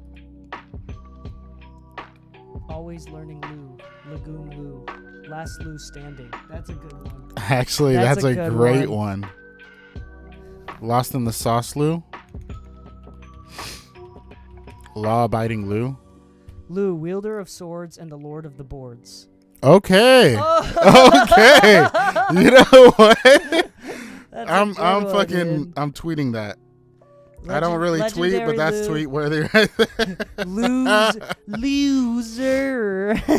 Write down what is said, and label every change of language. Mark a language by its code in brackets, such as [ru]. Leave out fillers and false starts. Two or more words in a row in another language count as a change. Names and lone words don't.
[en] Always learning Lou. Lagoon Lou. Last Lou standing. That's a good one. Actually, that's a good great one. Lost in the Sauce Lou. Law-abiding Lou. Lou, wielder of swords and the lord of the boards. Okay. Oh. Okay. You know what? I'm I'm tweeting that. I don't really tweet, but that's Lou. tweet worthy right there. Loser.